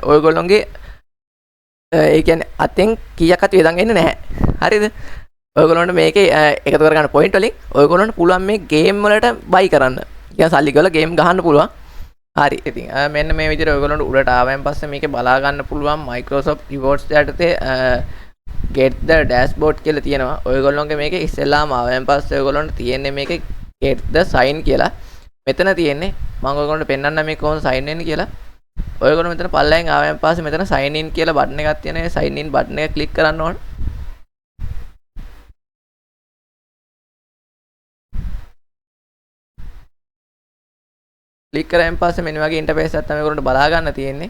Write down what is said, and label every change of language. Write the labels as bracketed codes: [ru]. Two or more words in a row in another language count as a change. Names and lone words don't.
[si] ඔයගොල්ලොන්ගේ ඒ කියන්නේ අතෙන් කීයක් අත වේදන් එන්නේ නැහැ. හරිද? ඔයගොල්ලන්ට මේකේ එකතු කරගන්න පොයින්ට් වලින් ඔයගොල්ලන්ට පුළුවන් මේ ගේම් වලට buy කරන්න. කියන්නේ සල්ලි ගෙවලා ගේම් ගහන්න පුළුවන්. හරි ඉතින් මෙන්න මේ විදිහට ඔයගොල්ලන්ට උඩට ආවයින් පස්සේ මේකේ බලා ගන්න පුළුවන් Microsoft Rewards යටතේ [en] get the dashboard [si] කියලා තියෙනවා. ඔයගොල්ලෝගේ මේකේ ඉස්සෙල්ලාම ආවයින් පස්සේ ඔයගොල්ලන්ට තියෙන්නේ මේකේ [en] get the sign [si] කියලා. මෙතන තියෙන්නේ මම ඔයගොල්ලන්ට පෙන්නන්න මේ කොහොමද sign වෙන්නේ කියලා. ඔයගොල්ලෝ මෙතන පල්ලෙන් ආවයින් පස්සේ මෙතන [en] sign in [si] කියලා බටන් එකක් තියෙනවා. ඒ [en] sign in [si] බටන් එක ක්ලික් කරන්න ඕන. ක්ලික් කරායින් පස්සේ මෙන්න වගේ ඉන්ටර්ෆේස් එකක් තමයි ඔයගොල්ලන්ට බලා ගන්න තියෙන්නේ.